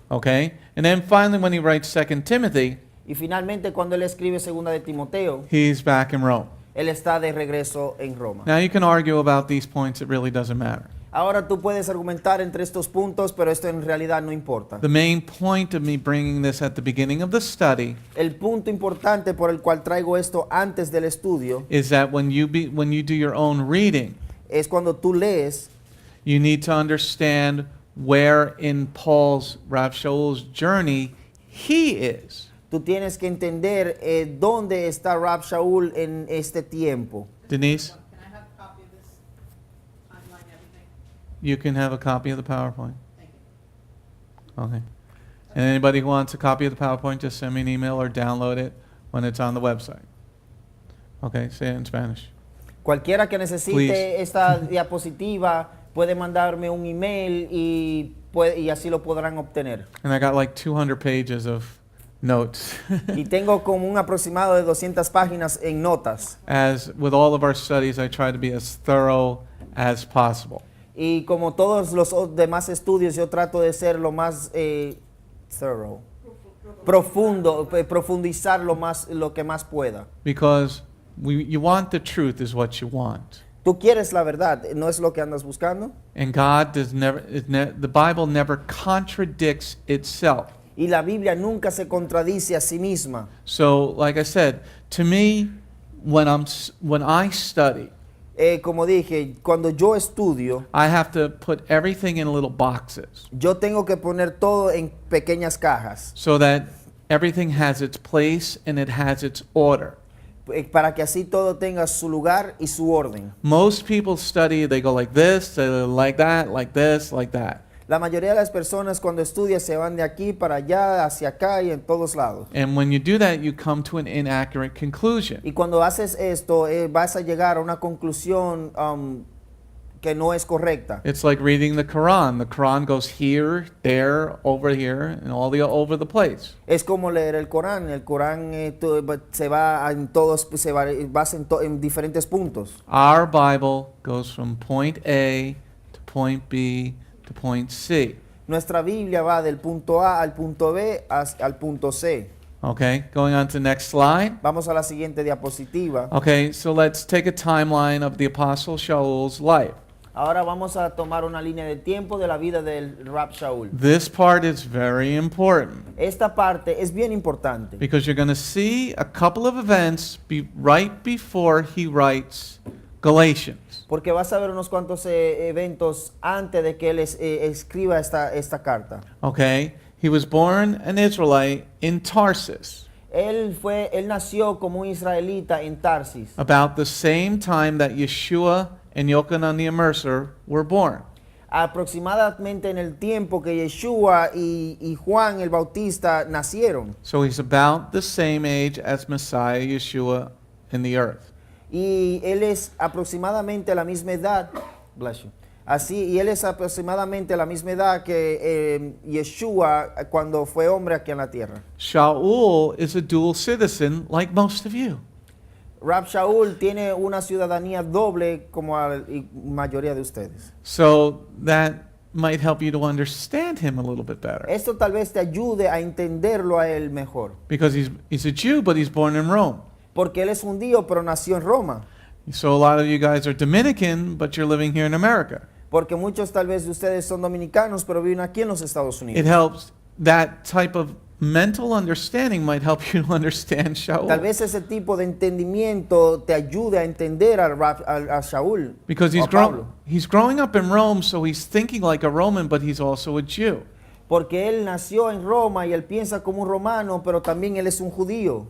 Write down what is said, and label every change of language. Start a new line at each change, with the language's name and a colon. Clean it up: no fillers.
English: Okay? And then finally when he writes 2 Timothy,
Spanish: Y finalmente cuando él escribe segunda de Timoteo,
English: he's back in Rome.
Spanish: él está de regreso en Roma.
English: Now you can argue about these points, it really doesn't matter.
Spanish: Ahora tú puedes argumentar entre estos puntos, pero esto en realidad no importa.
English: The main point of me bringing this at the beginning of the study
Spanish: El punto importante por el cual traigo esto antes del estudio
English: is that when you do your own reading,
Spanish: es cuando tú lees,
English: you need to understand where in Paul's Rav Shaul's journey he is.
Spanish: tú tienes que entender dónde está Rab Sha'ul en este tiempo.
English: Denise, Can I have a copy of this timeline, everything? you can have a copy of the PowerPoint. Thank you. Okay. And anybody who wants a copy of the PowerPoint, just send me an email or download it when it's on the website. Okay, say it in Spanish.
Spanish: Cualquiera que necesite
English: Please.
Spanish: esta diapositiva puede mandarme un email y así lo podrán obtener.
English: And I got like 200 pages of notes.
Spanish: Y tengo como un aproximado de 200 páginas en notas.
English: As with all of our studies, I try to be as thorough as possible.
Spanish: Y como todos los demás estudios, yo trato de ser lo más thorough, profundo, profundizar lo que más pueda.
English: Because you want the truth is what you want.
Spanish: Tú quieres la verdad, ¿no es lo que andas buscando?
English: And God does the Bible never contradicts itself.
Spanish: Y la Biblia nunca se contradice a sí misma.
English: So, like I said, to me, when I study,
Spanish: Como dije, cuando yo estudio,
English: I have to put everything in little boxes
Spanish: yo tengo que poner todo en pequeñas cajas
English: so that everything has its place and it has its order.
Spanish: para que así todo tenga su lugar y su orden.
English: Most people study, they go like this, they go like that, like this, like that.
Spanish: La mayoría de las personas cuando estudian se van de aquí para allá, hacia acá y en todos lados.
English: And when you do that, you come to an inaccurate conclusion.
Spanish: Y cuando haces esto, vas a llegar a una conclusión que no es correcta.
English: It's like reading the Quran. The Quran goes here, there, over here, and over the place.
Spanish: Es como leer el Corán. El Corán se va en todos, vas en diferentes puntos.
English: Our Bible goes from point A to point B to point C.
Spanish: Nuestra Biblia va del punto A al punto B al punto C.
English: Okay, going on to the next slide.
Spanish: Vamos a la siguiente diapositiva.
English: Okay, so let's take a timeline of the Apostle Shaul's life.
Spanish: Ahora vamos a tomar una línea de tiempo de la vida del Rab Sha'ul.
English: This part is very important
Spanish: Esta parte es bien importante
English: because you're going to see a couple of events right before he writes Galatians.
Spanish: porque vas a ver unos cuantos eventos antes de que él escriba esta carta.
English: Okay, he was born an Israelite in Tarsus
Spanish: Él nació como un israelita en Tarsis,
English: about the same time that Yeshua and Yochanan the Immerser were born.
Spanish: aproximadamente en el tiempo que Yeshua y Juan el Bautista nacieron.
English: So he's about the same age as Messiah Yeshua in the earth.
Spanish: Y él es aproximadamente la misma edad,
English: bless you.
Spanish: Y él es aproximadamente la misma edad que Yeshua cuando fue hombre aquí en la tierra.
English: Sha'ul is a dual citizen like most of you.
Spanish: Rab Sha'ul tiene una ciudadanía doble como la mayoría de ustedes.
English: So that might help you to understand him a little bit better.
Spanish: Esto tal vez te ayude a entenderlo a él mejor.
English: Because he's a Jew, but he's born in Rome.
Spanish: Porque él es judío, pero nació en Roma.
English: So a lot of you guys are Dominican, but you're living here in America.
Spanish: Porque muchos tal vez de ustedes son dominicanos, pero viven aquí en los Estados
English: It
Spanish: Unidos.
English: helps, that type of mental understanding might help you to understand
Spanish: Tal
English: Sha'ul.
Spanish: vez ese tipo de entendimiento te ayude a entender a Sha'ul.
English: Because
Spanish: o a Pablo.
English: he's growing up in Rome, so he's thinking like a Roman, but he's also a Jew.
Spanish: Porque él nació en Roma y él piensa como un romano, pero también él es un judío.